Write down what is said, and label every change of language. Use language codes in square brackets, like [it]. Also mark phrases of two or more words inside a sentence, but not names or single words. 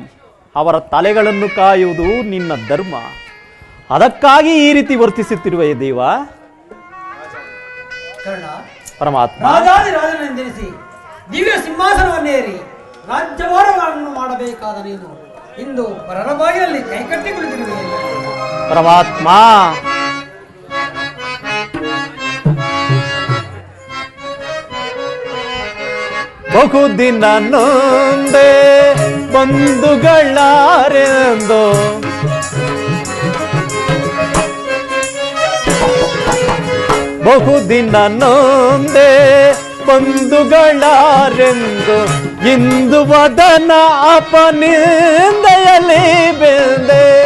[kn] ಅವರ ತಲೆಗಳನ್ನು ಕಾಯುವುದು ನಿನ್ನ ಧರ್ಮ. ಅದಕ್ಕಾಗಿ ಈ ರೀತಿ ವರ್ತಿಸುತ್ತಿರುವೆ ದೇವ. ಕರ್ಣ, ಪರಮಾತ್ಮ, ರಾಜಾದಿರಾಜನೆಂದೆನಿಸಿ ದಿವ್ಯ ಸಿಂಹಾಸನವನ್ನೇರಿ ರಾಜ್ಯಭಾರವನ್ನು ಮಾಡಬೇಕಾದ ನೀನು ಇಂದು ಪರರ ಬಾಯಿಯಲ್ಲಿ ಕೈಕಟ್ಟಿ ಕುಳಿತಿರುವೆ. ಪರಮಾತ್ಮ, ಬಹುದಿನ ನೊಂದೆ ಬಂಧುಗಳಾರೆಂದು ಬಹುದಿನ ನೊಂದೆ ಬಂಧುಗಳಾರೆಂದು ಇಂದು ವದನ ಅಪನಿಂದೆಯಲ್ಲಿ ಬೆಂದೆ.